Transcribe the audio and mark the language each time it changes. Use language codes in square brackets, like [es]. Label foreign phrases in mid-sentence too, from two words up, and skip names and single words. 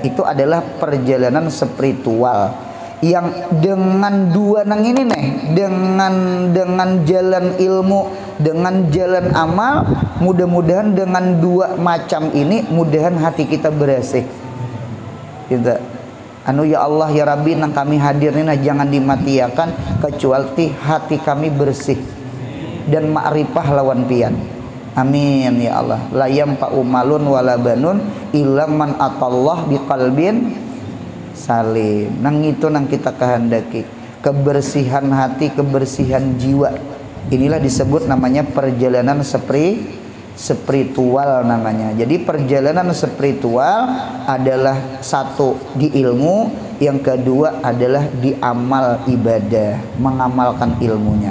[id] Itu adalah perjalanan spiritual. Yang dengan dua nang ini nih, dengan jalan ilmu, dengan jalan amal, mudah-mudahan dengan dua macam ini mudahan hati kita bersih. Kita [ar] يا الله يا ربي, [id] nang kami hadir ini jangan dimatiakan kecuali hati kami bersih dan ma'rifah [bjn] lawan pian. [ar] آمين يا الله. لا ينفع مال ولا بنون إلا من أتى الله بقلب سليم. [id] Nang itu nang kita kehendaki kebersihan hati, kebersihan jiwa. Inilah disebut namanya perjalanan spiritual namanya. Jadi perjalanan spiritual adalah satu di ilmu, yang kedua adalah di amal ibadah, mengamalkan ilmunya.